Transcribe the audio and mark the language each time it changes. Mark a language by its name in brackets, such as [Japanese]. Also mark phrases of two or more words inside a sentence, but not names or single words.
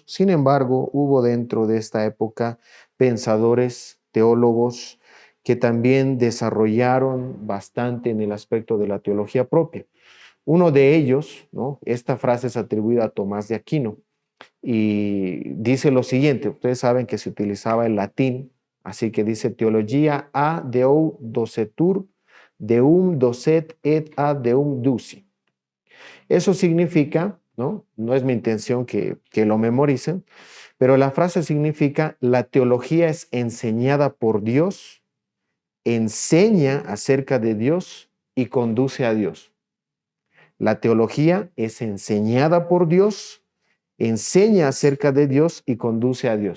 [Spanish] Sin embargo, hubo dentro de esta época pensadores, teólogos, que también desarrollaron bastante en el aspecto de la teología propia. Uno de ellos, ¿no? Esta frase es atribuida a Tomás de Aquino y dice lo siguiente. Ustedes saben que se utilizaba el latín, así que dice teología [Latin] a Deo docetur, deum docet et a Deum duci. [Spanish] Eso significa, no es mi intención que lo memoricen, pero la frase significa: la teología es enseñada por Dios, enseña acerca de Dios y conduce a Dios. La teología es enseñada por Dios, enseña acerca de Dios y conduce a Dios.